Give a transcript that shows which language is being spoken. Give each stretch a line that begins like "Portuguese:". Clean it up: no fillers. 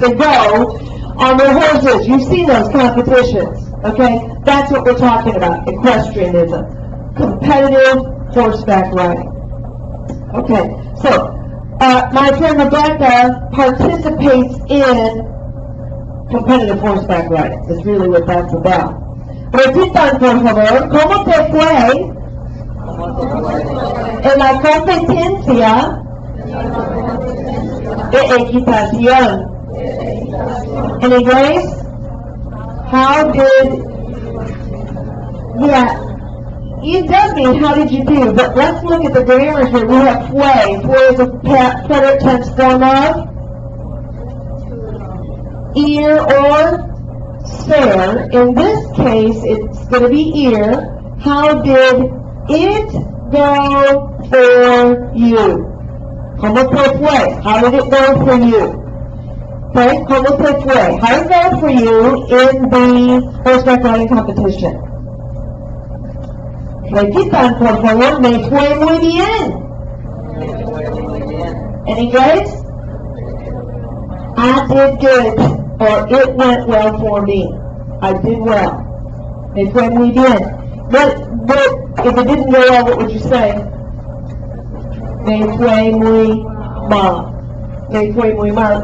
English: They go on their horses. You've seen those competitions, okay? That's what we're talking about, equestrianism. Competitive horseback riding. Okay, so my friend Rebecca participates in competitive horseback riding. That's really what that's about.
Spanish: Repitan, por favor, ¿cómo te fue en la competencia de equitación?
English: In English, how did, yeah, it does mean how did you do, but let's look at the grammar here. We have fue. Fue is a present tense form of ear or ser. In this case, it's going to be ear. How did it go for you?
Spanish: ¿Cómo te fue?
English: How did it go for you? Okay,
Spanish: ¿cómo te fue?
English: How did it go for you in the horseback riding competition?
Spanish: Repitan, por favor, me fue muy bien.
English: In English? I did good, or it went well for me. I did well.
Spanish: Me fue muy bien.
English: But if it didn't go well, what would you say?
Spanish: Me fue muy mal. Me fue muy mal.